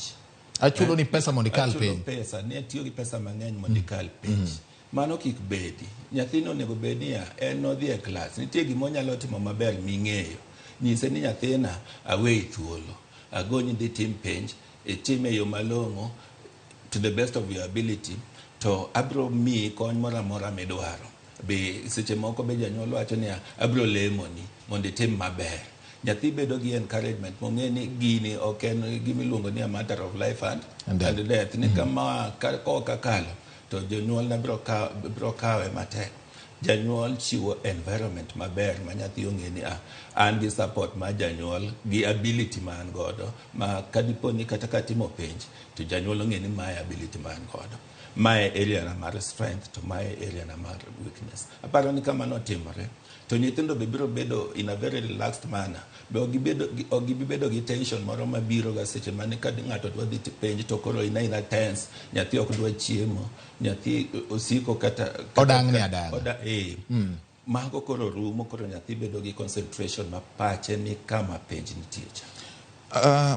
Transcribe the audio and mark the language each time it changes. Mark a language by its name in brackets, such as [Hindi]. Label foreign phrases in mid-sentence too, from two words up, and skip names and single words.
[Luo (Kenya and Tanzania)] Achulo ni pesa mondo ikal penj. Achulo pesa, ne tiyo gi pesa mang'eny mondo ikal penj. Mano kik bedi. Nyathino onego bed ni en odhi e klas, nitie gima onyalo timo maber ming'eyo. Nyise ni nyathina awei thuolo, agoni dhi tim penj, itime yo malong'o [English] to the best of your ability, [Luo (Kenya and Tanzania)] to abro miyi kony moro amora midwaro. Be seche moko be janyuol wacho ni abro lemoni mondo itim maber. Nyathi bedo gi encouragement mong'e ni gini ok en gimiluongo ni [English] a matter of life and death. [Luo (Kenya and Tanzania)] Ni kama kakalo to jonyuol na bro kawe matek. Janyuol chiwo environment maber ma nyathi ong'e ni an gi support ma janyuol gi ability ma an godo, ma kadipo ni kata ka timo penj to janyuol ong'e ni mae ability ma an godo, mae area na mar strength to mae area na mar weakness. Aparo ni kama notimore to nyithindo be biro bedo [English] in a very relaxed manner. [Luo (Kenya and Tanzania)] Be ok gibedo gi tension moro mabiro ga seche mane ka ng'ato dwa dhi penj to koro ina tense, nyathi ok dwa chiemo, nyathi osiko kata odang' ni adang'. Mago koro rumo, koro nyathi bedo gi concentration ma pache ni kama penj nitie cha.